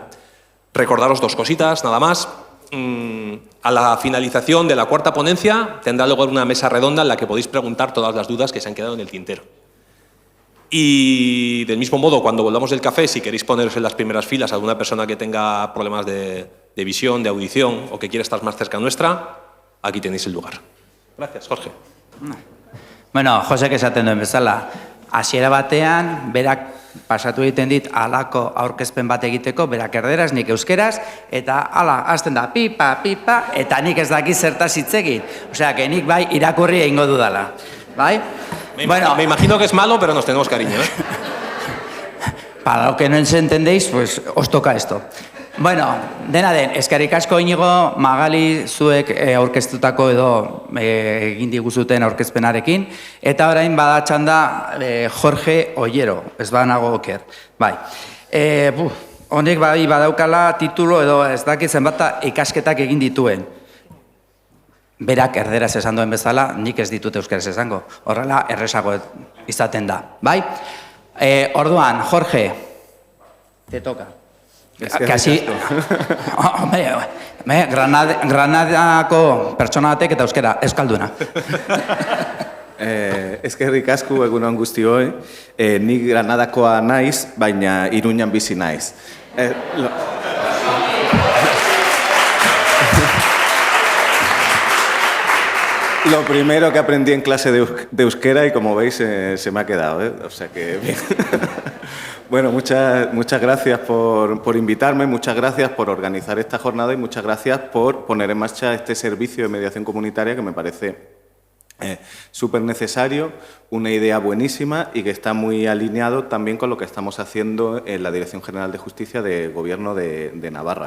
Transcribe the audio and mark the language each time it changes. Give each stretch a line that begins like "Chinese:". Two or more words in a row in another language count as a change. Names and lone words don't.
Spanish: Recordaros dos cositas, nada más. A la finalización de la cuarta ponencia tendrá lugar una mesa redonda en la que podéis preguntar todas las dudas que se han quedado en el tintero. Y del mismo modo, cuando volvamos del café, si queréis poneros en las primeras filas a alguna persona que tenga problemas de visión, de audición o que quiera estar más cerca nuestra, aquí tenéis el lugar. Gracias, Jorge.
Basque: Bueno, Josek esaten duen bezala, hasiera batean, berak pasatu egiten dit alako aurkezpen bat egiteko, berak erderaz, nik euskeraz, eta ala, hasten da, pipa, pipa, eta nik ez daki zertaz hitz egin.
Spanish: Osea, que
Basque: nik bai irakurri egingo dudala. Bai?
Spanish: Me imagino que es malo, pero nos tenemos cariño, ¿eh? Para lo que no entendéis, pues os toca esto.
Basque: Bueno, dena den, eskerrik asko Inigo, Magali zuek aurkeztutako edo egin diguzuten aurkezpenarekin, eta orain badatxan da Jorge Ollero, ez banago oker. Bai, honek bai badaukala titulo edo ez dakit zenbat ikasketak egin dituen. Berak erderaz esan duen bezala, nik ez ditut euskaraz esango, horrela errezago izaten da. Bai, orduan,
Spanish: Jorge, te toca.
Basque: Kasi, Granadako pertsona batek eta euskera, euskalduna. Eskerrik asko egunon guztioi, nik Granadakoa naiz, baina Iruñan bizi naiz.
Spanish: Lo primero que aprendí en clase de euskera y como veis se me ha quedado, o sea que bien. Bueno, muchas gracias por invitarme, muchas gracias por organizar esta jornada y muchas gracias por poner en marcha este servicio de mediación comunitaria que me parece súper necesario, una idea buenísima y que está muy alineado también con lo que estamos haciendo en la Dirección General de Justicia del Gobierno de Navarra.